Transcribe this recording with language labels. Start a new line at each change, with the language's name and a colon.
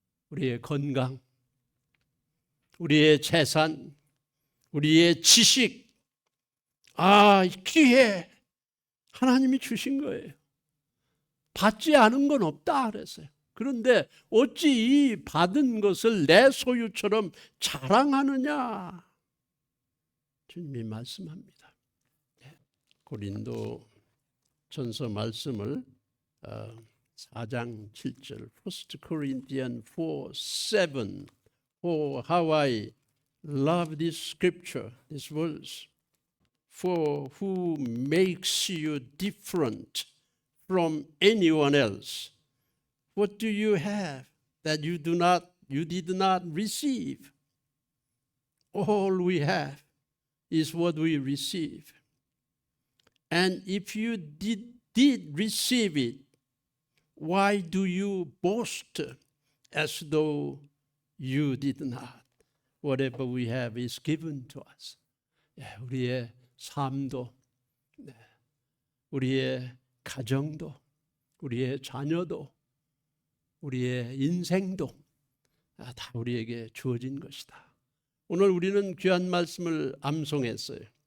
Korean: 우리의 건강, 우리의 재산, 우리의 지식, 기회, 하나님이 주신 거예요. 받지 않은 건 없다 그랬어요. 그런데 어찌 이 받은 것을 내 소유처럼 자랑하느냐? 주님이 말씀합니다. 고린도 전서 말씀을 4장 7절
English: 1 Corinthians 4:7 Oh, how I love this scripture, this verse. For who makes you different from anyone else? What do you have that you did not receive? All we have is what we receive. And if you did receive it, why do you boast as though you did not? Whatever we have is given to us.
Korean: 우리의 삶도, 우리의 가정도, 우리의 자녀도, 우리의 인생도 다 우리에게 주어진 것이다. 오늘 우리는 귀한 말씀을 암송했어요.